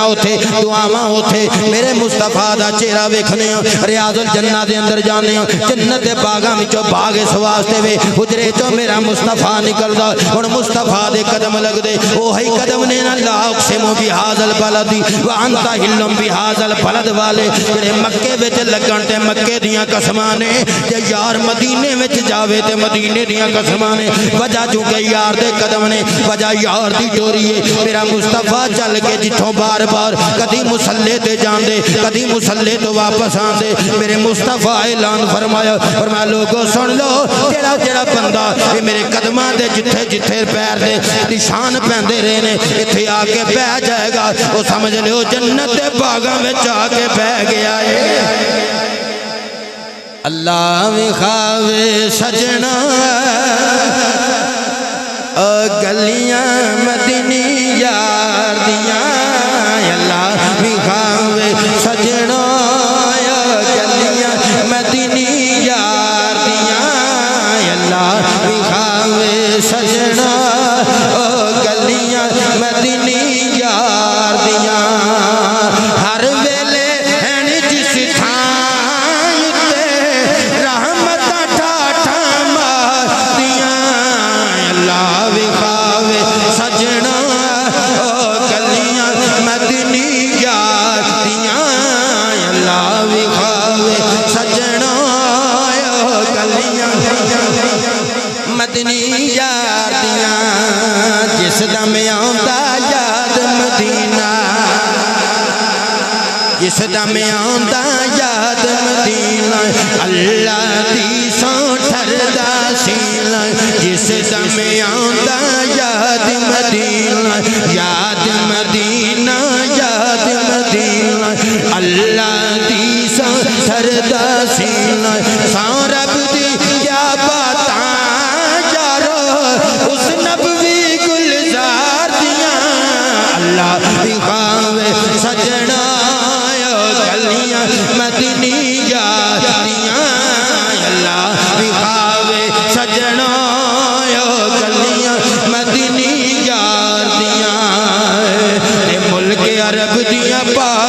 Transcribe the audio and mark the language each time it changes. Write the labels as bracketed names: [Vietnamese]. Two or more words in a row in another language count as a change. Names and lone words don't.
[Punjabi] اوتھے دعاواں اوتھے میرے مصطفیٰ دا چہرہ ویکھنے ریاض الجنہ دے اندر جانے جنت دے باغاں وچوں باغ اس واسطے وے حجرے چوں میرا مصطفیٰ نکلدا ہن مصطفیٰ دے قدم لگ دے اوہی قدم نے [Arabic] لا اقسم بہذا البلد انت حلم بہذا البلد [Punjabi] والے جڑے مکے وچ لگن تے مکے دیاں قسماں نے تے یار مدینے وچ جاوے تے مدینے دیاں قسماں نے وجہ چونکہ یار دے قدم نے وجہ یار دی ٹوری ہے میرا مصطفیٰ چل کے جتھوں بار بار کدی مصلی تے جاندے کدی مصلی تو واپس آندے میرے مصطفیٰ اعلان فرمایا لوگو سن لو جڑا جڑا بندہ یہ میرے قدماں دے جتھے جتھے پیر دے نشان پیندے رہے نے ایتھے آ کے بیٹھ جائے گا او سمجھ لو جنت دے باغاں وچ آ کے بیٹھ گیا ہے اللہ وکھاوے سجنا گلیاں مدنی یار دیاں اللہ وکھاوے سجنا گلیاں مدنی یار دیاں اللہ وکھاوے سجنا گلیاں مدنی یار دیاں ہر ویلے ہیں جس تھان تے رحمت ٹھاٹھا ماردیاں اللہ وکھاوے سجنا گلیاں مدنی یار دیاں اللہ وکھاوے سجنا گلیاں مدنی یار دیاں جس دم آندا یاد مدینہ جس دم آندا یاد مدینہ اللہ دی سو ٹھردا سینہ جس دم آندا یاد مدینہ یاد مدینہ یاد مدینہ اللہ دی سو ٹھردا سینہ سو رب دی کیا باتاں یارو اس نبوی گلزار دیاں اللہ وکھاوے سجنا گلیاں مدنی یار دیاں اللہ وکھاوے سجنا گلیاں مدنی یار دیاں ملک عرب دیاں